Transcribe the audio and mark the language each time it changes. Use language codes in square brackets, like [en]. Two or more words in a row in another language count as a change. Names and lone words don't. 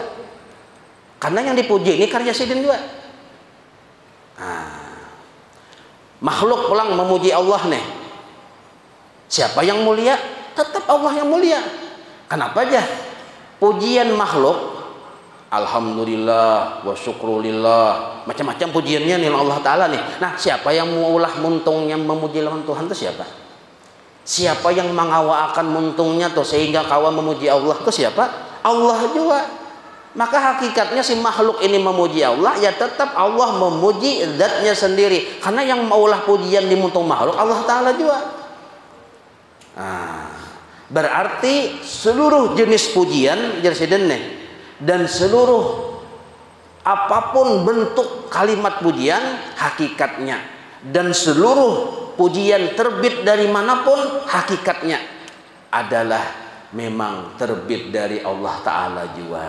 [bjn] Karena yang dipuji ini karya sidin juga. Nah, makhluk pulang memuji Allah nih. [id] Siapa yang mulia? Tetap Allah yang mulia. Kenapa aja? Pujian makhluk [ar] Alhamdulillah wa syukrulillah, [id] macam-macam pujiannya nih Allah Ta'ala nih. [bjn] Nah, siapa yang mengulah muntungnya memuji lawan Tuhan itu siapa? Siapa yang mengawakan muntungnya tuh sehingga kawan memuji Allah itu siapa? [id] Allah juga. Maka hakikatnya si makhluk ini memuji Allah, ya tetap Allah memuji zatnya sendiri. Karena yang maulah pujian di muntung makhluk Allah Ta'ala juga. Nah, berarti seluruh jenis pujian dan seluruh apapun bentuk kalimat pujian hakikatnya, dan seluruh pujian terbit dari manapun hakikatnya adalah memang terbit dari Allah Ta'ala juga.